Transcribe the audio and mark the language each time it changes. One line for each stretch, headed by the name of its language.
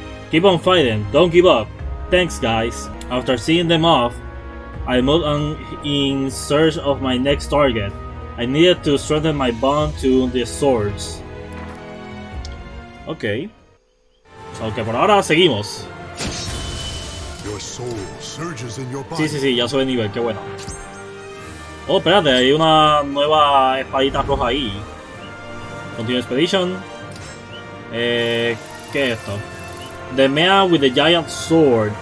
English: Keep on fighting, don't give up. Thanks guys. After seeing them off, I moved on in search of my next target. I needed to strengthen my bond to the swords.
Spanish: Ok. Ok, por ahora seguimos.
English: Your soul surges in your body.
Spanish: Sí, ya sube de nivel, qué bueno. Oh, espérate, hay una nueva espadita roja ahí.
English: Continue Expedition.
Spanish: ¿Qué es esto?
English: The Man with the Giant Sword.